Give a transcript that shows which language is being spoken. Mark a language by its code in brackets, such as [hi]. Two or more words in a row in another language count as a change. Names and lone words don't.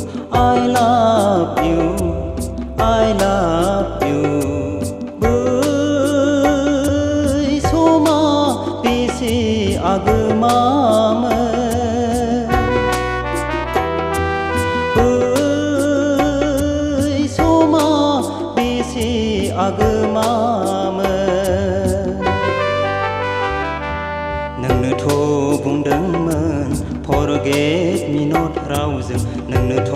[en] I love you I love you [brx] बै समा बेसे आगोमामोन बै समा बेसे आगोमामोन नोंनोथ' बुंदोंमोन [en] forget me not [brx] रावजों नोंनोथ'